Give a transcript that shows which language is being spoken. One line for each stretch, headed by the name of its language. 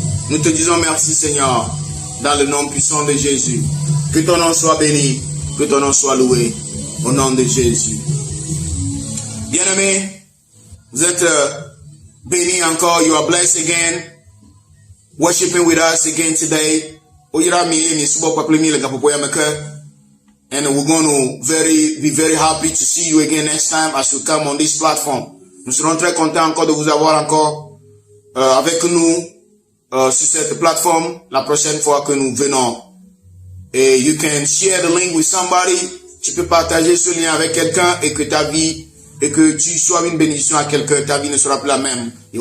French: Nous te disons merci, Seigneur, dans le nom puissant de Jésus. Que ton nom soit béni, que ton nom soit loué, au nom de Jésus. Bien-aimés, vous êtes bénis encore.
English: You are blessed again. Worshiping with us again today. And we're going to be very happy to see you again next time as you come on this platform.
French: Nous serons très contents encore de vous avoir encore avec nous sur cette plateforme la prochaine fois que nous venons.
English: Et you can share the link with somebody.
French: Tu peux partager ce lien avec quelqu'un et que ta vie, et que tu sois une bénédiction à quelqu'un, ta vie ne sera plus la même.